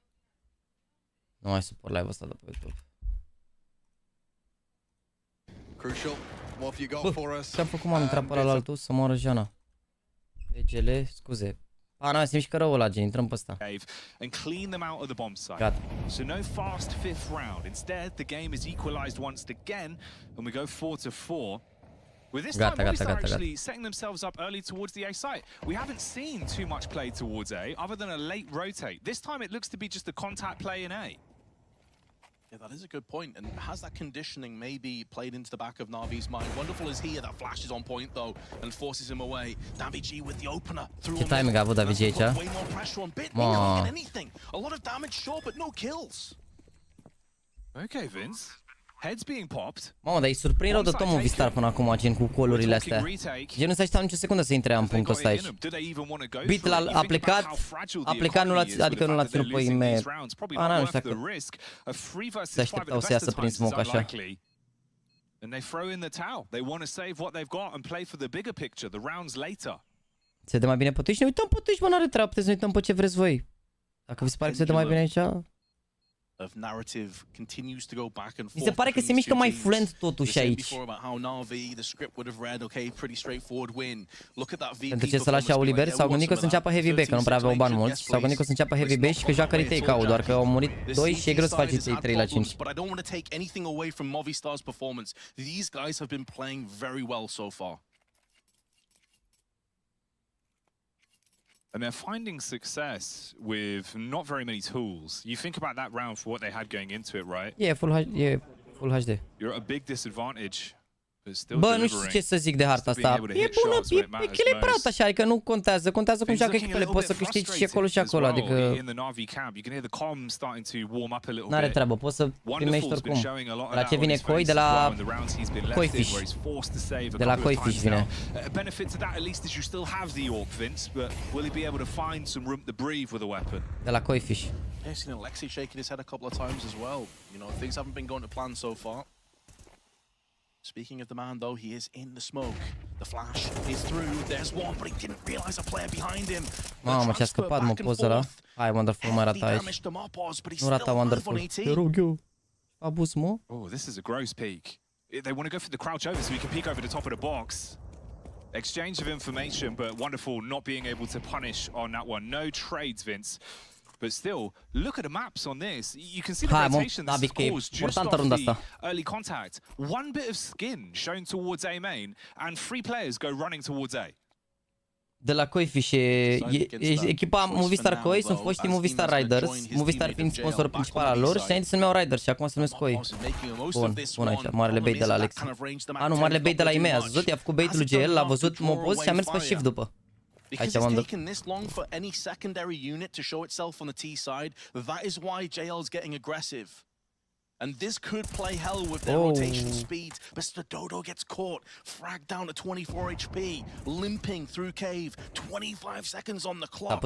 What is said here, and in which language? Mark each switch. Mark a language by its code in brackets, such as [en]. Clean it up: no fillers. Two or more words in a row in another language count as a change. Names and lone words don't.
[ro] Nu mai suport live-ul ăsta de pe YouTube. [en] Crucial. What have you got for us? [ro] Ce-am făcut, m-am intrat pe ăla la altul să moară Jana. PGL, scuze. Nu, se mișcă rău ăla, gen, intrăm pe ăsta. [en] And clean them out of the bomb site. [ro] Gata. [en] So no fast fifth round. Instead, the game is equalized once again, and we go 4-4. With this time, Movistar actually setting themselves up early towards the A site. We haven't seen too much play towards A, other than a late rotate. This time, it looks to be just a contact play in A. Yeah, that is a good point. And has that conditioning maybe played into the back of Navi's mind? Wonderful is here. That flash is on point, though, and forces him away. NaVi with the opener. [ro] Ce timing a avut NaVi aici? [en] Way more pressure on Bit. Not anything. A lot of damage, sure, but no kills. Okay, Vince. Heads being popped. [ro] Mamă, dar îi surprind rău de tot Movistar până acum, gen cu colurile astea. Gen nu s-a așteptat nicio secundă să intre în punctul ăsta aici. Beat a plecat, adică nu l-a ținut pe IME. Nu știu dacă se așteptau să iasă prin smoke așa. [en] And they throw in the towel. They want to save what they've got and play for the bigger picture, the rounds later. [ro] Se dă mai bine pe Twitch? Ne uităm pe Twitch, mă, n-are treabă, puteți să ne uităm pe ce vreți voi. Dacă vi se pare că se dă mai bine aici... [en] Of narrative continues to go back and forth. [ro] Mi se pare că se mișcă mai fluent totuși aici. Pentru ce să lași AU liber? S-au gândit că o să înceapă [en] heavy back, [ro] că nu prea aveau bani mulți. S-au gândit că o să înceapă [en] heavy back [ro] și că joacă retake AU, doar că au murit 2 și e greu să faci 3 la 5. [en] But I don't want to take anything away from Movistar's performance. These guys have been playing very well so far. And they're finding success with not very many tools. You think about that round for what they had going into it, right? E full HD. You're at a big disadvantage. [ro] Bă, nu știu ce să zic de harta asta. E bună, e echilibrat așa, adică nu contează. Contează cum joacă echipele, poți să câștigi și acolo și acolo, adică... N-are treabă, poți să primești oricum. La ce vine Koi? De la Koifish. De la Koifish vine. De la Koifish. [en] Yeah, seen Alexei shaking his head a couple of times as well. You know, things haven't been going to plan so far. Speaking of the man, though, he is in the smoke. The flash is through. There's one, but he didn't realize a player behind him. [ro] Mamă, ce-a scăpat, mă, poza ăla. Hai, Wonderful, mai rata aici. Nu rata Wonderful. Te rog eu. Abuz, mă. [en] Oh, this is a gross peek. They want to go for the crouch over so he can peek over the top of the box. Exchange of information, but Wonderful not being able to punish on that one. No trades, Vince. But still, look at the maps on this. You can see the rotation this has caused just off the early contact. One bit of skin shown towards A main, and 3 players go running towards A. [ro] De la Koifish e echipa Movistar Koi, sunt foști Movistar Riders, Movistar fiind sponsorul principal al lor și înainte se numeau Riders și acum se numesc Koi. Bun aici, marele bait de la Alex. Nu, marele bait de la IME, ați văzut? I-a făcut baitul lui GL, l-a văzut Mopoz și a mers pe shift după. [en] Because it's taken this long for any secondary unit to show itself on the T side, that is why JL's getting aggressive. And this could play hell with their rotation speed. But Dodo gets caught, fragged down to 24 HP, limping through cave, 25 seconds on the clock.